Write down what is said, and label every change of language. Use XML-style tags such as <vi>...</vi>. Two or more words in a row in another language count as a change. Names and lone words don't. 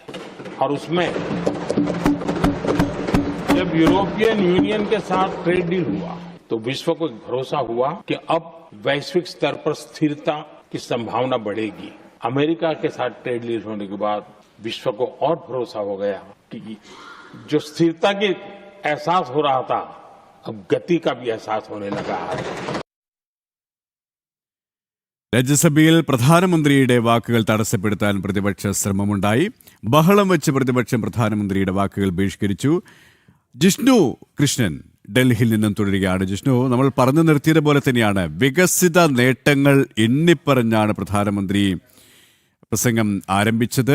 <hi>और उसमें जब यूरोपियन यूनियन के साथ</hi> <en>trade deal</en> <hi>हुआ तो विश्व को भरोसा हुआ कि अब वैश्विक स्तर पर स्थिरता की संभावना बढ़ेगी. अमेरिका के साथ</hi> <en>trade deal</en> <hi>होने के बाद विश्व को और भरोसा हो गया कि जो स्थिरता के एहसास हो रहा था, अब गति का भी एहसास होने लगा है.</hi> <ml>രാജ്യസഭയിൽ പ്രധാനമന്ത്രിയുടെ വാക്കുകൾ തടസ്സപ്പെടുത്താൻ പ്രതിപക്ഷ ശ്രമമുണ്ടായി. ബഹളം വെച്ച് പ്രതിപക്ഷം പ്രധാനമന്ത്രിയുടെ വാക്കുകൾ ബഹിഷ്കരിച്ചു. ജിഷ്ണു കൃഷ്ണൻ ഡൽഹിയിൽ നിന്നും തുടരുകയാണ്. ജിഷ്ണു, നമ്മൾ പറഞ്ഞു നിർത്തിയതുപോലെ തന്നെയാണ് വികസിത നേട്ടങ്ങൾ എണ്ണിപ്പറഞ്ഞാണ് പ്രധാനമന്ത്രി പ്രസംഗം ആരംഭിച്ചത്.</ml>